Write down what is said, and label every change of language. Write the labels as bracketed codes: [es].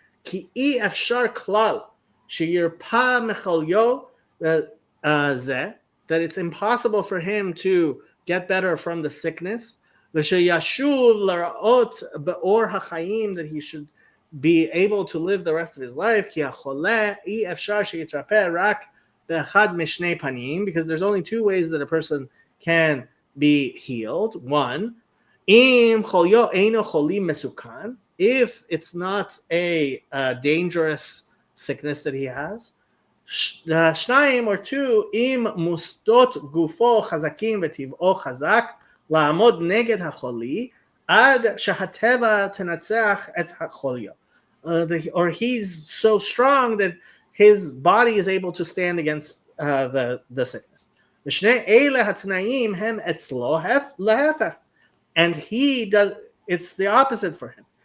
[he] כי אי אפשר כלל שירפא מחוליו זה, [en] that it's impossible for him to get better from the sickness, [he] ושישוב לראות באור החיים, [en] that he should be able to live the rest of his life, [he] כי החולה אי אפשר שיתרפא רק באחד משני פנים, [en] because there's only two ways that a person can be healed. One, [he] אם חוליו אינו חולי מסוכן, [en] if it's not a dangerous sickness that he has. [he] שניים [en] or two, [he] אם מוסדות גופו חזקים וטבעו חזק, לעמוד נגד החולי, עד שהטבע תנצח את החוליו. [en] Or he's so strong that his body is able to stand against the sickness. [he] ושני אלה התנאים הם אצלו להפך. [en] And he does, it's the opposite for him.